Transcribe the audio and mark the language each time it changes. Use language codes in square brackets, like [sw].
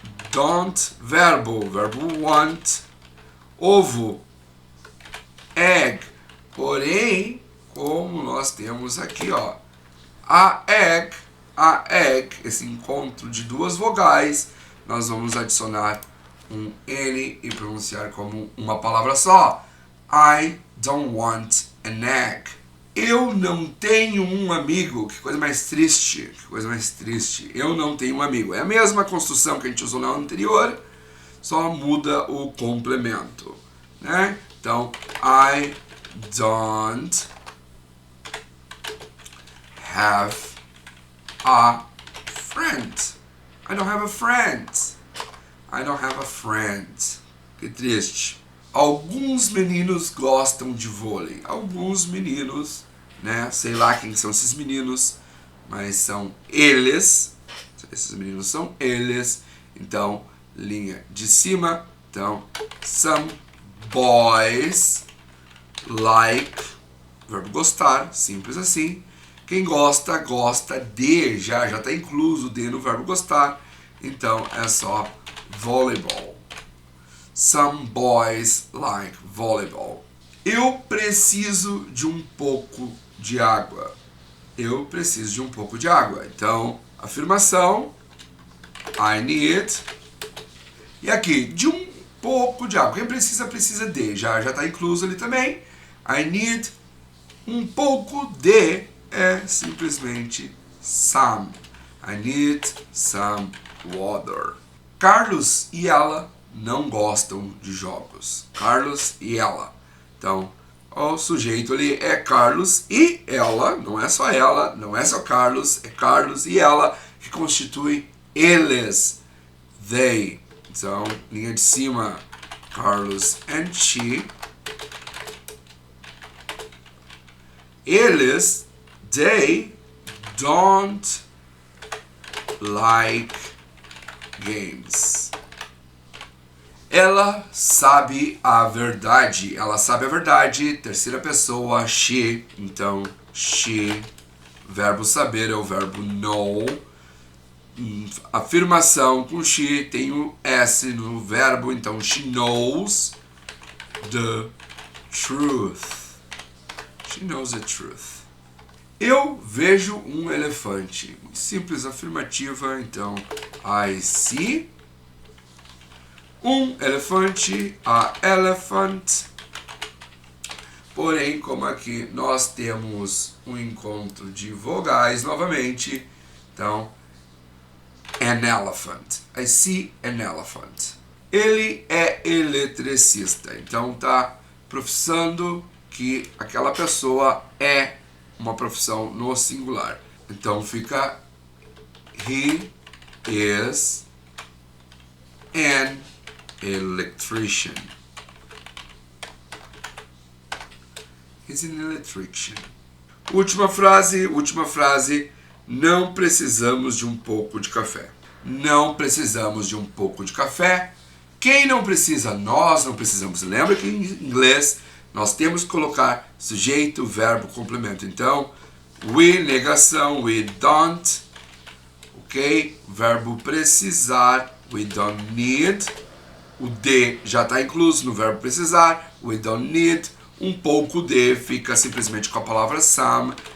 [pt] don't, verbo want, ovo, egg, porém, como nós temos aqui, ó, a egg, esse encontro de duas vogais, nós vamos adicionar um N e pronunciar como uma palavra só. [en] I don't want an egg. [pt] Eu não tenho um amigo. Que coisa mais triste. Que coisa mais triste. Eu não tenho um amigo. É a mesma construção que a gente usou na anterior, só muda o complemento, né? Então, [en] I don't have a friend. I don't have a friend. I don't have a friend. [pt] Que triste. Alguns meninos gostam de vôlei. Alguns meninos, né? Sei lá quem são esses meninos, mas são eles. Esses meninos são eles. Então, linha de cima. Então, [en] some boys like, [pt] verbo gostar, simples assim. Quem gosta, gosta de, já está incluso de no verbo gostar. Então, é só volleyball. [en] Some boys like volleyball. [pt] Eu preciso de um pouco de água. Eu preciso de um pouco de água. Então, afirmação, I need. E aqui, de um pouco de água. Quem precisa, precisa de. Já está incluso ali também. [en] I need [pt] um pouco de é simplesmente some. [en] I need some water. [pt] Carlos e ela não gostam de jogos. Carlos e ela. Então, o sujeito ali é Carlos e ela, não é só ela, não é só Carlos, é Carlos e ela, que constitui eles. They. Então, linha de cima, Carlos [en] and she. [pt] Eles, [en] they don't like games. [pt] Ela sabe a verdade. Ela sabe a verdade. Terceira pessoa, she. Então, she. Verbo saber é o verbo know. Afirmação com she tem o S no verbo. Então, [en] she knows the truth. She knows the truth. [pt] Eu vejo um elefante. Simples afirmativa. Então, [en] I see [pt] um elefante, [en] a elephant. [pt] Porém, como aqui nós temos um encontro de vogais novamente, então, [en] an elephant. I see an elephant. [pt] Ele é eletricista. Então, tá professando que aquela pessoa é uma profissão no singular. Então, fica [en] he is an electrician. He's an electrician. [pt] Última frase. Não precisamos de um pouco de café. Não precisamos de um pouco de café. Quem não precisa? Nós não precisamos. Lembra que em inglês nós temos que colocar sujeito, verbo, complemento. Então, we, negação, [en] we don't. [pt] Ok? Verbo precisar, [en] we don't need. [pt] O de já está incluso no verbo precisar. [en] We don't need. [pt] Um pouco de fica simplesmente com a palavra some.